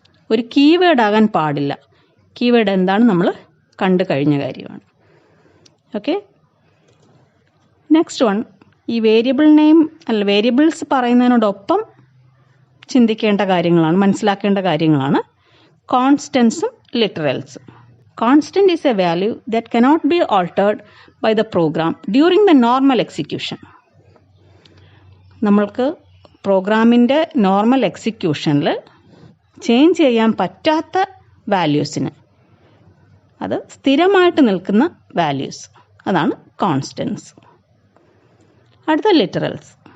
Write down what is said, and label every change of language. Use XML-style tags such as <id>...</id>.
<ml>ഒരു കീവേഡ് ആകാൻ പാടില്ല. കീവേഡ് എന്താണ് നമ്മൾ കണ്ടു കഴിഞ്ഞ കാര്യമാണ്. ഓക്കെ.</ml> <en>next one,</en> <ml>ഈ വേരിയബിൾ നെയിം അല്ല വേരിയബിൾസ് പറയുന്നതിനോടൊപ്പം ചിന്തിക്കേണ്ട കാര്യങ്ങളാണ്, മനസ്സിലാക്കേണ്ട കാര്യങ്ങളാണ് കോൺസ്റ്റൻസും</ml> <en>literals. Constant is a value that cannot be altered by the program during the normal execution.</en> <ml>നമ്മൾക്ക് പ്രോഗ്രാമിൻ്റെ നോർമൽ എക്സിക്യൂഷനിൽ ചേഞ്ച് ചെയ്യാൻ പറ്റാത്ത വാല്യൂസിന്, അത് സ്ഥിരമായിട്ട് നിൽക്കുന്ന വാല്യൂസ്, അതാണ് കോൺസ്റ്റൻസ്. അടുത്ത ലിറ്ററൽസ്.</ml>